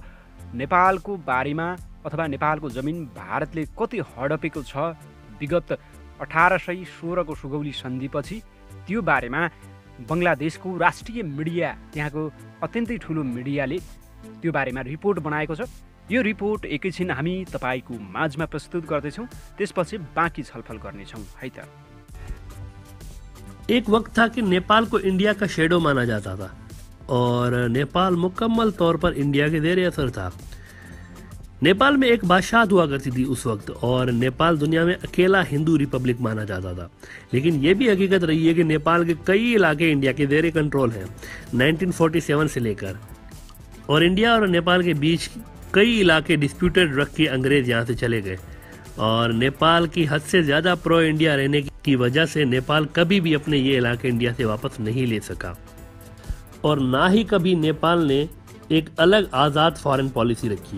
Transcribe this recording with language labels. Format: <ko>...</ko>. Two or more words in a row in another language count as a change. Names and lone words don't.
<ne>नेपालको बारेमा अथवा नेपालको जमिन भारतले कति हडपेको छ विगत 1816 को सुगौली सन्धिपछि, त्यो बारेमा बङ्गलादेशको राष्ट्रिय मिडिया, त्यहाँको अत्यन्तै ठुलो मिडियाले त्यो बारेमा रिपोर्ट बनाएको छ। यो रिपोर्ट एकैछिन हामी तपाईको माझमा प्रस्तुत गर्दैछौँ, त्यसपछि बाँकी छलफल गर्नेछौँ है त।</ne> <ur>ایک وقت تھا کہ نیپال کو انڈیا کا شیڈو مانا جاتا تھا اور نیپال مکمل طور پر انڈیا کے زیر اثر تھا. نیپال میں ایک بادشاہ ہوا کرتی تھی اس وقت اور نیپال دنیا میں اکیلا ہندو ریپبلک مانا جاتا تھا. لیکن یہ بھی حقیقت رہی ہے کہ نیپال کے کئی علاقے انڈیا کے زیر کنٹرول ہیں 1947 سے لے کر، اور انڈیا اور نیپال کے بیچ کئی علاقے ڈسپیوٹڈ رکھ کے انگریز یہاں سے چلے گئے، اور نیپال کی حد سے زیادہ پرو انڈیا رہنے کی وجہ سے نیپال کبھی بھی اپنے یہ علاقے انڈیا سے واپس نہیں لے سکا، اور نہ ہی کبھی نیپال نے ایک الگ آزاد</ur> <en>foreign policy</en> <ur>رکھی.</ur>